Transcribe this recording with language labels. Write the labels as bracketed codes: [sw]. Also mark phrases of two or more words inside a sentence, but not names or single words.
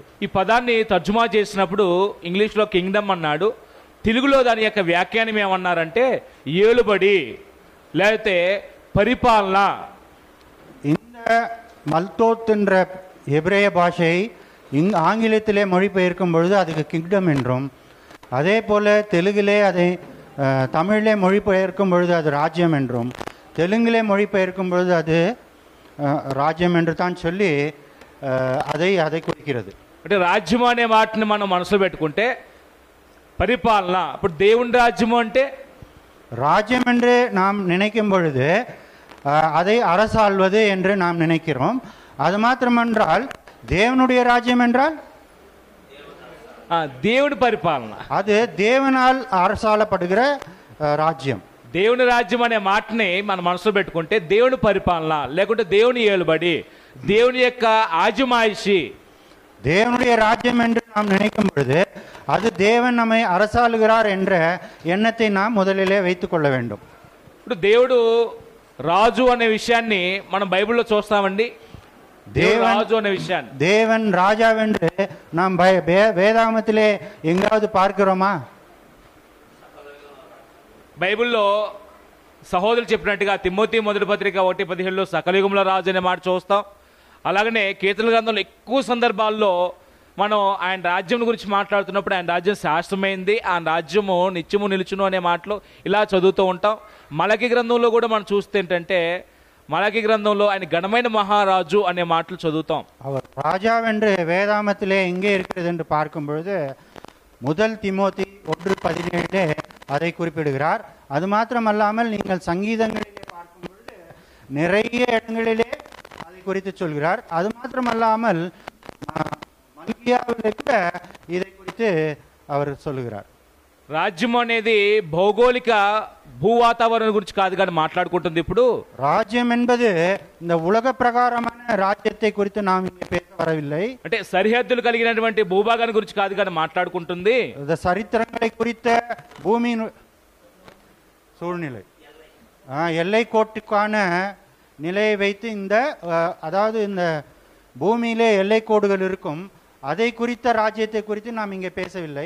[te] ఈ పదాన్ని తర్జుమా చేసినప్పుడు ఇంగ్లీష్లో కింగ్డమ్ అన్నాడు, తెలుగులో దాని యొక్క వ్యాఖ్యానం ఏమన్నారంటే ఏలుబడి లేకపోతే పరిపాలన. [ta] இந்த மல்தோத் என்ற எபிரேய பாஷை ஆங்கிலத்திலே மொழிபெயர்க்கும் பொழுது அதுக்கு கிங்டம் என்றும், அதே போல தெலுங்கிலே அதை தமிழிலே மொழிபெயர்க்கும் பொழுது அது ராஜ்யம் என்றும், தெலுங்கிலே மொழிபெயர்க்கும் பொழுது அது రాజ్యం என்று தான் சொல்லி அதை குறிக்கிறது. [te] అంటే రాజ్యం అనే మాటని మనం మనసులో పెట్టుకుంటే పరిపాలన, ఇప్పుడు దేవుని రాజ్యము అంటే [ta] ராஜ்யம் என்று நாம் நினைக்கும் பொழுது அதை அரசாள்வது என்று நாம் நினைக்கிறோம். அது மாத்திரமன்றால் தேவனுடைய ராஜ்யம் என்றால் [te] దేవుని పరిపాలన, [ta] அது தேவனால் அரசாளப்படுகிற ராஜ்யம். [te] దేవుని రాజ్యం అనే మాటని మన మనసులో పెట్టుకుంటే దేవుని పరిపాలన లేకుంటే దేవుని ఏలుబడి, దేవుని యొక్క ఆజమాయిషి. [ta] தேவனுடைய ராஜ்யம் என்று நாம் நினைக்கும் பொழுது அது தேவன் நம்மை அரசாளுகிறார் என்ற எண்ணத்தை நாம் முதலிலே வைத்துக் கொள்ள வேண்டும். [te] ఇప్పుడు దేవుడు రాజు అనే విషయాన్ని మనం బైబిల్లో చూస్తామండి. దేవుడు రాజు అనే విషయాన్ని, [ta] தேவன் ராஜாவென்று நாம் வேதாகமத்திலே எங்காவது பார்க்கிறோமா? [te] బైబిల్లో సహోదరులు చెప్పినట్టుగా తిమోతి మొదటి పత్రిక 1:15 సకలయుగంలో రాజు అనే మాట చూస్తాం. అలాగనే కీర్తనల గ్రంథంలో ఎక్కువ సందర్భాల్లో మనం ఆయన రాజ్యం గురించి మాట్లాడుతున్నప్పుడు ఆయన రాజ్యం శాశ్వతమైంది, ఆయన రాజ్యము నిత్యము నిలుచును అనే మాటలు ఇలా చదువుతూ ఉంటాం. మలకి గ్రంథంలో కూడా మనం చూస్తే ఏంటంటే మలకి గ్రంథంలో ఆయన ఘనమైన మహారాజు అనే మాటలు చదువుతాం. [ta] அவர் ராஜாவென்று வேதாகமத்திலே எங்கே இருக்கிறது என்று பார்க்கும் பொழுது முதல் திமோத்தி 1:17 அதை குறிப்பிடுகிறார். அது மாத்திரமல்லாமல் நீங்கள் சங்கீதங்களிலே பார்க்கும் பொழுது நிறைய இடங்களிலே அதை குறித்து சொல்கிறார். அது மாத்திரமல்லாமல் மல்கியாவிலே கூட இதை குறித்து அவர் சொல்லுகிறார். [te] రాజ్యం అనేది భౌగోళిక భూ వాతావరణం గురించి కాదు కానీ మాట్లాడుకుంటుంది. ఇప్పుడు [ta] ராஜ்யம் என்பது இந்த உலக பிரகாரமான ராஜ்யத்தை குறித்து நாம் இங்கே பேச வரவில்லை. [te] అంటే సరిహద్దులు కలిగినటువంటి భూభాగాన్ని గురించి కాదు కానీ మాట్లాడుకుంటుంది. [ta] இந்த சரித்திரங்களை குறித்த பூமியின் சூழ்நிலை எல்லை கோட்டுக்கான நிலையை வைத்து இந்த அதாவது இந்த பூமியிலே எல்லை கோடுகள் இருக்கும், அதை குறித்த ராஜ்யத்தை குறித்து நாம் இங்கே பேசவில்லை.